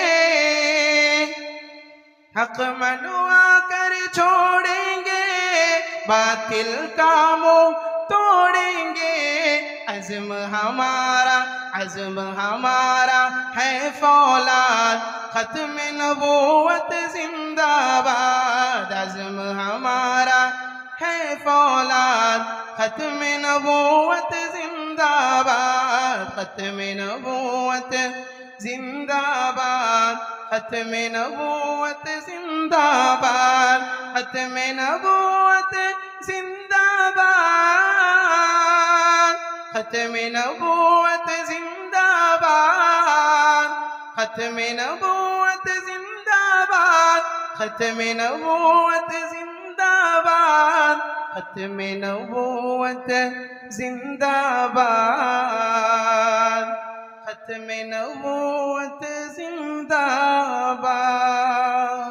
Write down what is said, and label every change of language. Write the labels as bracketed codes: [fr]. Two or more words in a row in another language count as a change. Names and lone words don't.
[ur] حق منوا کر چھوڑیں گے، باطل کا منہ توڑیں گے۔ عزم ہمارا، عزم ہمارا ہے فولاد۔ ختم نبوت زندہ باد، عزم ہمارا ہے فولاد۔ ختم نبوت زندہ باد، ختم نبوت زندہ باد، ختم نبوت زندہ باد، ختم نبوت زندہ باد، ختم نبوت زندہ باد، ختم نبوت زندہ باد، ختم نبوت زندہ باد، ختم نبوت زندہ باد، ختم نبوت زندہ باد۔